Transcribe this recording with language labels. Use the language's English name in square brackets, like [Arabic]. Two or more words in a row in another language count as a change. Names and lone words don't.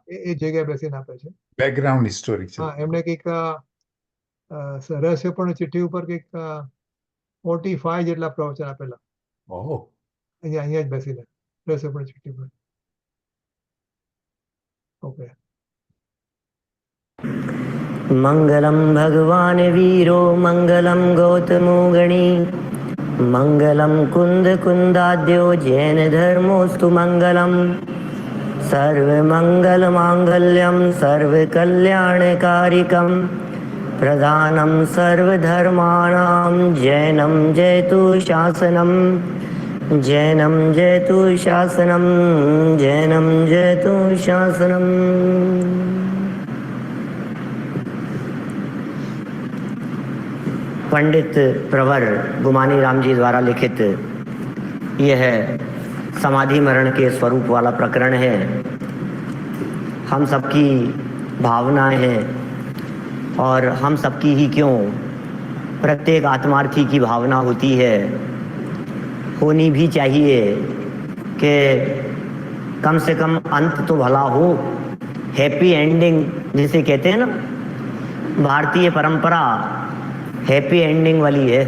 [Gujarati] એ જગ્યાએ બેસીને આપે છે. બેકગ્રાઉન્ડ હિસ્ટોરિક છે. હા, એમને કંઈક રહસ્યપૂર્ણ ચિઠ્ઠી ઉપર કંઈક 45 જેટલા પ્રવચન આપેલા ઓહો અહીંયા જ બેસીને રહસ્યપૂર્ણ ચિઠ્ઠી પર. ઓકે. [Sanskrit] मंगलम भगवान वीरो मंगलम गौतमो गणी मंगलम कुंद कुंदाद्यो जैन धर्मोस्तु मंगलम सर्व मंगल मांगल्यम सर्व कल्याणकारिकम प्रधानम सर्वधर्माणां जैनम जयतु शासनम जैनम जयतु शासनम जैनम जयतु शासनम। [Hindi] पंडित प्रवर गुमानी राम जी द्वारा लिखित यह समाधि मरण के स्वरूप वाला प्रकरण है। हम सबकी भावनाएं हैं और हम सबकी ही क्यों प्रत्येक आत्मार्थी की भावना होती है, होनी भी चाहिए कि कम से कम अंत तो भला हो, [English] happy ending [Hindi] जिसे कहते हैं ना, भारतीय परंपरा [English] happy ending [Hindi] वाली है।